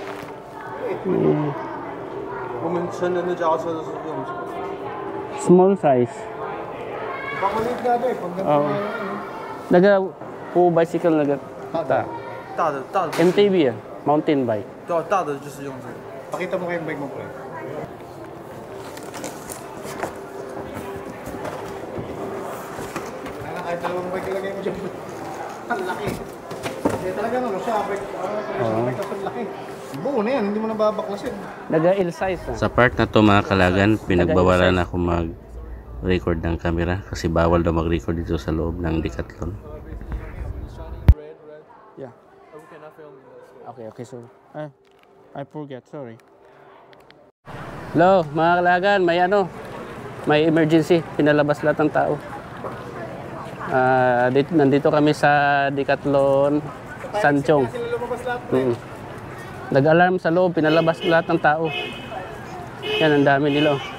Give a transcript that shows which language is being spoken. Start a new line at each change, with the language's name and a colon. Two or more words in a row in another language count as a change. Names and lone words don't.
Chinese: 我们成人的脚踏车都是用这个。
English: Small size.
Filipino: Pakulit na ito eh, pag Oo. bicycle
Chinese: 大的
English: MTB mountain bike.
Chinese: 对啊，大的就是用这个。
Filipino: Pakita mo kayong bike mo pre. Kahit dalawang bike ilagay mo dyan. Ang laki. Kaya talaga ano siya, bike ang laki. Buo na yan, hindi mo nababaklasin. L size na. Sa part na to mga kalagan, pinagbawalan ako mag-record ng camera kasi bawal daw mag-record dito sa loob ng Decathlon.
English: Yeah. Okay, so I forget, sorry.
Filipino: Hello, mga kalagan, may emergency, pinalabas lahat ng tao. Nandito kami sa Decathlon Sanchong. Nag-alarm sa loob, pinalabas lahat ng tao. Yan, ang dami nila.